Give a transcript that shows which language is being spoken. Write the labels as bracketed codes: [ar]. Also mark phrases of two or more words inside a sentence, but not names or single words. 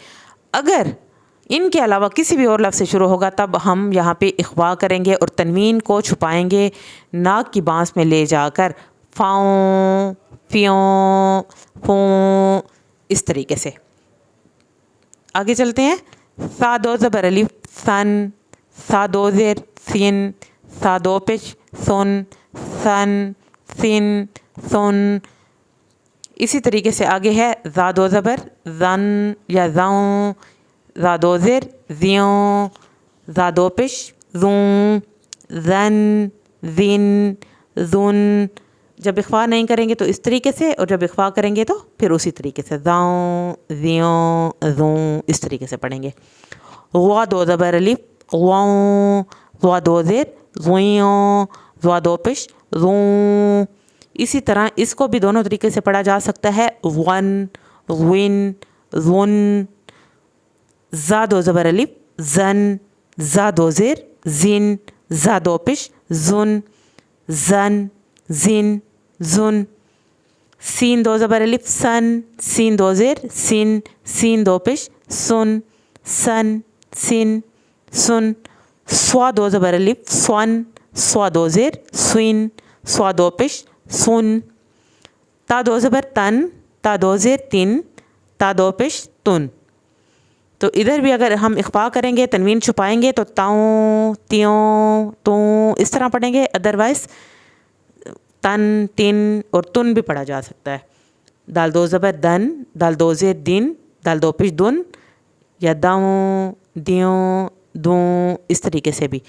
[ur] اگر ان کے علاوہ کسی بھی اور لفظ سے شروع ہوگا تب ہم یہاں پہ اخوا کریں گے اور تنوین کو چھپائیں گے ناک کی بانس میں لے جا کر، فاؤں فیوں فوں، اس طریقے سے۔ آگے چلتے ہیں۔ سا دو زبر الف سن، سا دو زیر سین، سا دو پیش سن، سن سن سن۔ اسی طریقے سے آگے ہے زا دو زبر زن یا زاؤں، زا دو زیر زیوں، زا دو پیش زوں، زن زن زن۔ جب اخفا نہیں کریں گے تو اس طریقے سے، اور جب اخفا کریں گے تو پھر اسی طریقے سے، زاؤں زیوں زوں، اس طریقے سے پڑھیں گے۔ غوا دو زبر الف غواؤں، غوا دو زیر غویوں، غوا دو پیش غوں۔ اسی طرح اس کو بھی دونوں طریقے سے پڑھا جا سکتا ہے، [ar] غن غن غن۔ [ur] زا دو زبر الف زن، زا دو زیر زن، زا دو پیش زن، زن زن زن۔ سین دو زبر الف سن، سین دو زیر سن، سین دو پیش سن، سن سن سن۔ سوا دو زبر الف سون، سوا دو زیر سن، سوا دو پیش سن۔ تا دو زبر تن، تا دو زیر تن، تا دو پیش تن۔ تو ادھر بھی اگر ہم اخفا کریں گے، تنوین چھپائیں گے تو تاؤں تیوں توں اس طرح پڑھیں گے، ادروائز تن تن اور تن بھی پڑھا جا سکتا ہے۔ دال دو زبر دن، دال دو زیر دن، دال دو پیش دن، یا داؤں دیوں دوں، اس طریقے سے بھی۔